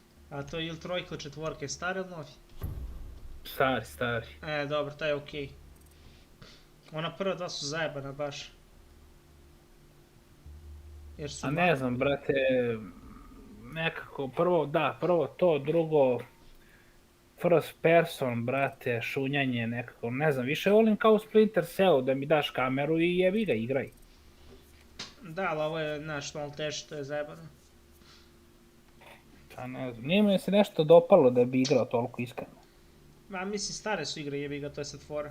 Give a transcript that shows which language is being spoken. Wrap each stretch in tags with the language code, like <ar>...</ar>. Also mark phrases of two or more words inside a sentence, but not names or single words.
<sr>A to je ili trojka ili četvorka, je stari ili novi? Stari. Dobro, taj je okej. Ona prva dva su zajebana baš. Jer su A ne znam, brate, nekako, prvo to, drugo,</sr> <en>first person,</en> <sr>brate, šunjanje nekako, ne znam, više volim kao u Splinter Cellu, da mi daš kameru i jebi ga, igraj. Da, ali ovo je, znaš, malo teže, to je zajebano. Pa ne znam, nije mi se nešto dopalo da bi igrao toliko iskreno. Ma, mislim, stare su igre, jebi ga, to je sad fora.</sr>